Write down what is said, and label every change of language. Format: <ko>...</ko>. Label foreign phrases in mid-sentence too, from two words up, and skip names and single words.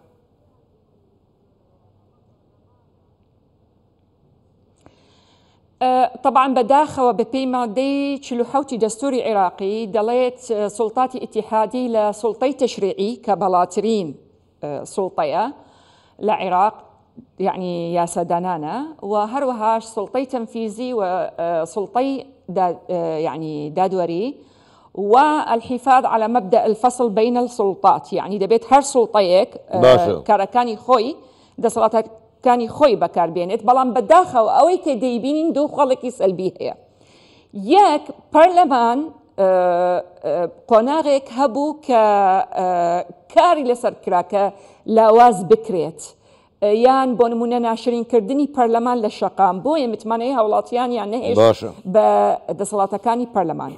<ckb>طبعا بەداخەوە بە پێی مادەی 47 دەستوری عێراقی دەڵێت سوڵتاتی ئیتیحادی لە سوڵتەی تەشریعی کە بەڵاترین سوڵتەیە لە عێراق، یعنی یاسادانانە، و هەروەهاش سوڵتەی تەنفیزی و سوڵتەی يعني دادوەری،</ckb> <ar>والحفاظ على مبدأ الفصل بين السلطات،</ar> <ckb>يعني دەبێت هەر سوڵتەیەک کارەکانی خۆی دەسەڵاتەکانی خۆی بەکاربێنێت. بەڵام بەداخەوە ئەوەی کە دەیبینین دوو خەڵکی سەلبی هەیە. یەک، پەرلەمان قۆناغێک هەبوو کە کاری لەسەر کرا کە لاواز بکرێت، یان بۆ نمونە ناشرینکردنی پەرلەمان لە شەقام بۆیە متمانەی هاوڵاتیان یان نەهێش بە دەسەڵاتەکانی پەرلەمان.</ckb>